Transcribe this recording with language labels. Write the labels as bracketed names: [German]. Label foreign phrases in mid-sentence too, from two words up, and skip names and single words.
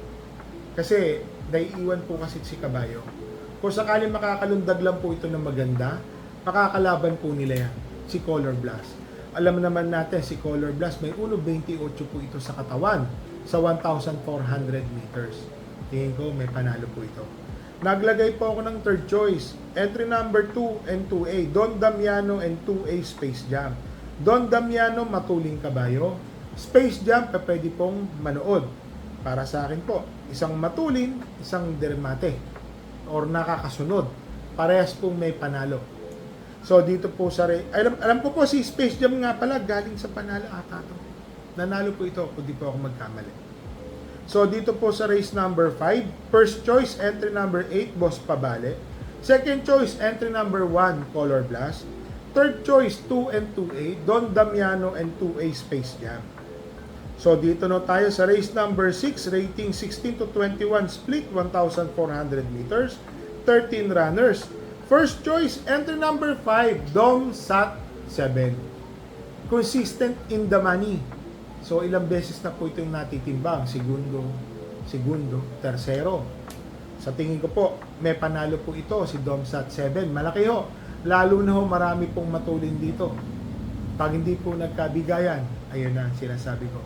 [Filipino] Kasi naiiwan po kasi si kabayo. Kung sakali makakalundag lang po ito ng maganda, makakalaban po nila yan. Si Color Blast. Alam naman natin si Color Blast may 1.28 po ito sa katawan sa 1,400 meters. Tingin ko may panalo po ito. Naglagay po ako ng [English] third choice. Entry number 2 and 2A. Don Damiano and 2A Space Jam. [Filipino] Don Damiano matuling kabayo. Space Jam pwede pong manood. Para sa akin po, isang matulin, isang dermate or nakakasunod. Parehas pong may panalo. So dito po sa alam ko po si Space Jam nga pala galing sa panalo ata to. Nanalo po ito kung di po ako magkamali. So dito po sa [English] race number 5, first choice entry number 8 [Filipino] Boss Pabale. [English] Second choice entry number 1 Color Blast. Third choice 2 and 2A Don Damiano and 2A Space Jam. [Filipino] So dito na tayo sa [English] race number 6, rating 16 to 21 split 1,400 meters, [Filipino] 13 runners. [English] First choice, entry number 5, Dom Sat 7. Consistent in the money. So, [Filipino] ilang beses na po itong natitimbang. [Spanish] Segundo, tercero. [Filipino] Sa tingin ko po, may panalo po ito, si Dom Sat 7. Malaki ho. Lalo na ho, marami pong matulin dito. Pag hindi po nagkabigayan, ayun na, sinasabi ko.